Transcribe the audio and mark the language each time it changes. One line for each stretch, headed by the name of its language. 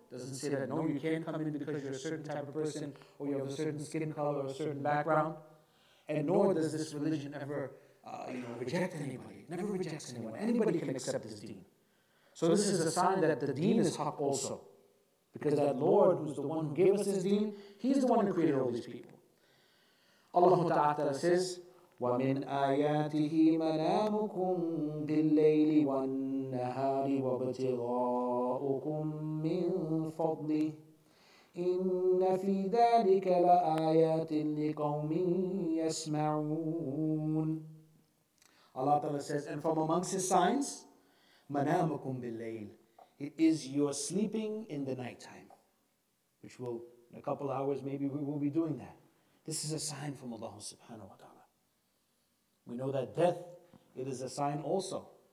English: Doesn't say that, no, you can't come in because you're a certain type of person, or you have a certain skin color, or a certain background. And nor does this religion ever reject anybody. It never rejects anyone. Anybody can accept this deen. So this is a sign that the deen is haqq also. Because that Lord, who's the one who gave us this deen, He's the one who created all these people.
Arabic: Allah Ta'ala says, وَمِنْ آيَاتِهِ مَنَامُكُمْ بِاللَّيْلِ وَالنَّهَارِ وَابْتِغَاؤُكُمْ مِنْ فَضْلِهِ إِنَّ فِي ذَلِكَ لَآيَاتٍ لِقَوْمٍ يَسْمَعُونَ.
English: Allah Ta'ala says, and from amongst His signs,
Arabic: مَنَامُكُمْ بِاللَّيْلِ,
English: it is your sleeping in the nighttime, which will, in a couple hours, maybe we will be doing that. This is a sign from Allah subhanahu wa ta'ala. We know that death, it is a sign also.